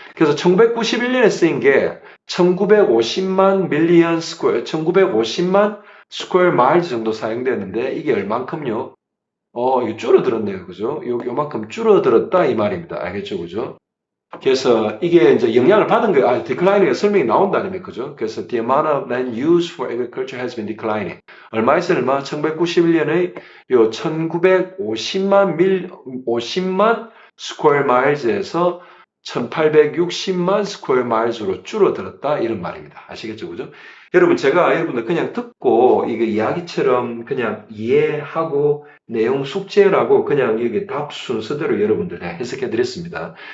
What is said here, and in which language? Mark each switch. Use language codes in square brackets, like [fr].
[ko] 그래서 1991년에 쓰인 게 1950만 밀리언 스퀘어, 1950만 스퀘어 마일즈 정도 사용되었는데 이게 얼만큼요? 이거 줄어들었네요. 그죠? 요만큼 줄어들었다 이 말입니다. 알겠죠? 그죠? 그래서 이게 이제 영향을 받은 거예요. declining 설명이 나온다는 그죠? 그래서 [en] the amount of land used for agriculture has been declining. [ko] 얼마에서 얼마? 1991년에 요 1950만 스퀘어 마일즈에서 1860만 스퀘어 마일즈로 줄어들었다 이런 말입니다. 아시겠죠? 그죠? 여러분 제가 여러분들 그냥 듣고 이게 이야기처럼 그냥 이해하고 내용 숙제라고 그냥 여기 답 순서대로 여러분들 다 해석해 드렸습니다.